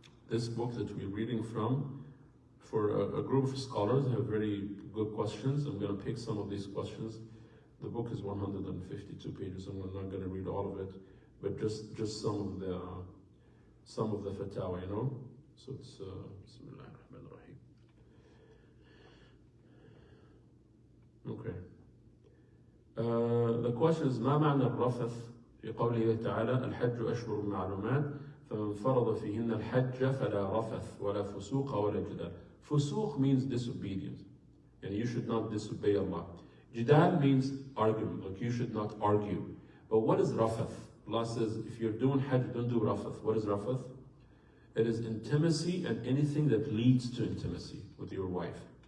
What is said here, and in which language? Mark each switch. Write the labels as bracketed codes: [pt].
[en] This book that we're reading from, for a group of scholars, have very good questions. I'm going to pick some of these questions. The book is 152 pages, and we're not going to read all of it, but just some of the fatawa, you know. So it's Bismillah ar-Rahman ar-Rahim. Okay. The question is [ar] ما معنى الرفث في قوله تعالى الحج أشهر معلومات فمن فرض فيهن الحج فلا رفث ولا فسوق ولا جدال. [en] فسوق means disobedience, and you should not disobey Allah. Jidal means argument, like you should not argue. But what is rafath? Allah says if you're doing hajj, don't do rafath. What is rafath? It is intimacy and anything that leads to intimacy with your wife.